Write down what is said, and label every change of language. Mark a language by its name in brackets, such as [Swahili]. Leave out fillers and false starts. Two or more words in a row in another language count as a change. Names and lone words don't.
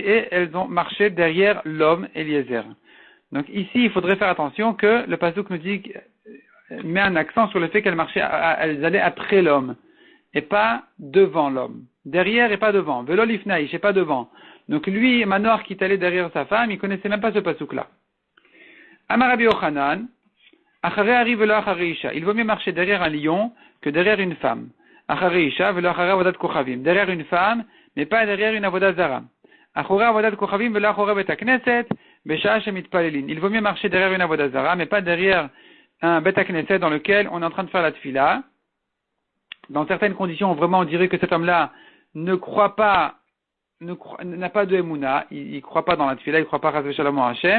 [French] Et elles ont marché derrière l'homme Eliezer. Donc ici, il faudrait faire attention que le pasuk nous dit, met un accent sur le fait qu'elles marchaient, elles allaient après l'homme. Et pas devant l'homme. Derrière et pas devant. [Hebrew] ולא לפניה [French] et pas devant. Donc lui, Manoach, qui est allé derrière sa femme, il connaissait même pas ce pasuk-là. [Hebrew] אמר רבי יוחנן, אחרי ארי ולא אחרי אשה. [French] Il vaut mieux marcher derrière un lion que derrière une femme. [Hebrew] אחרי אשה ולא אחרי עבודת כוכבים. [French] Derrière une femme, mais pas derrière une [Hebrew] עבודה זרה. אחורי עבודת כוכבים ולא אחורי בית הכנסת, בשעה שמתפללין. [French] Il vaut mieux marcher derrière une [Hebrew] עבודה זרה, [French] mais pas derrière un [Hebrew] בית הכנסת [French] dans lequel on est en train de faire la tfila. Dans certaines conditions, vraiment, on dirait que cet homme-là ne croit pas, n'a pas de émouna, il croit pas dans la tfila, il croit pas [Hebrew] חס ושלום [French] en Hachem.